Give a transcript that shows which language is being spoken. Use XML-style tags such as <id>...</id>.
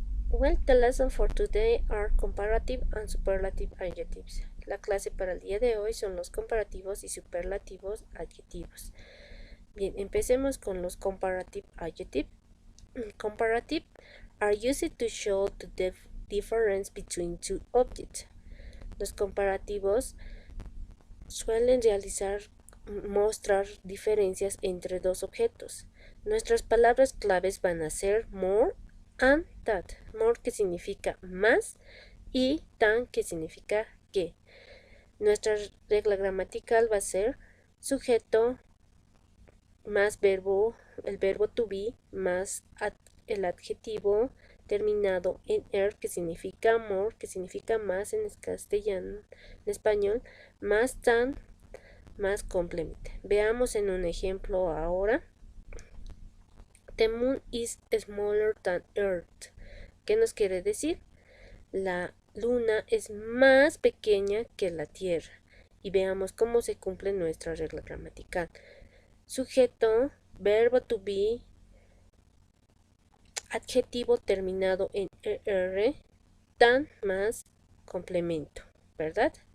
<en>Well, the lesson for today are comparative and superlative adjectives.</en> <es>La clase para el día de hoy son los comparativos y superlativos adjetivos. Bien, empecemos con los comparative adjectives.</es> <en>Comparative are used to show the difference between two objects.</en> <es>Los comparativos suelen mostrar diferencias entre dos objetos. Nuestras palabras claves van a ser</es> <en>more and that.</en> <es>More, que significa más, y than, que significa que. Nuestra regla gramatical va a ser sujeto más verbo, el verbo to be, más el adjetivo terminado en er, que significa more, que significa más en castellano, en español, más than, más complemento. Veamos en un ejemplo ahora.</es> <en>The moon is smaller than Earth.</en> <es>¿Qué nos quiere decir? La luna es más pequeña que la Tierra. Y veamos cómo se cumple nuestra regla gramatical. Sujeto, verbo to be, adjetivo terminado en er, tan más complemento, ¿verdad?</es>